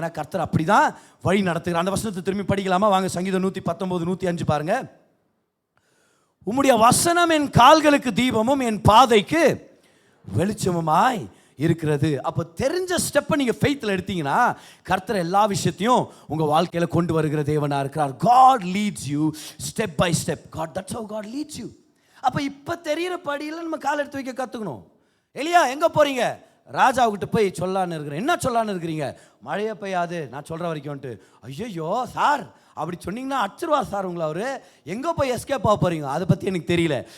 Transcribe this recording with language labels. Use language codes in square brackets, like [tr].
[ta] ஏன்னா கர்த்தர் அப்படி தான் வழி நடத்துகிறார். அந்த வசனத்தை திரும்பி படிக்கலாமா? வாங்க, சங்கீதம் 119, 105 பாருங்க. உம்முடைய வசனம் என் கால்களுக்கு தீபமும் என் பாதைக்கு வெளிச்சமுமாய் இருக்கிறது. அப்போ தெரிஞ்ச ஸ்டெப்பை நீங்கள் ஃபெய்த்தில் எடுத்தீங்கன்னா கர்த்தர் எல்லா விஷயத்தையும் உங்கள் வாழ்க்கையில் கொண்டு வருகிற தேவனாக இருக்கிறார். [en] God leads you step by step. That's how God leads you. [ta] அப்போ இப்போ தெரிகிற படியில் நம்ம கால் எடுத்து வைக்க கற்றுக்கணும். எலியா எங்கே போகிறீங்க? ராஜாவுக்கிட்ட போய் சொல்லான்னு இருக்கிறேன். என்ன சொல்லான்னு இருக்கிறீங்க? மழையே பெய்யாது நான் சொல்கிற வரைக்கும்ட்டு. ஐயோ சார், அப்படி சொன்னீங்கன்னா அடிச்சிருவார் சார் உங்களை. அவர் எங்கே போய் எஸ்கேப் ஆக போகிறீங்க? அதை பற்றி எனக்கு தெரியல.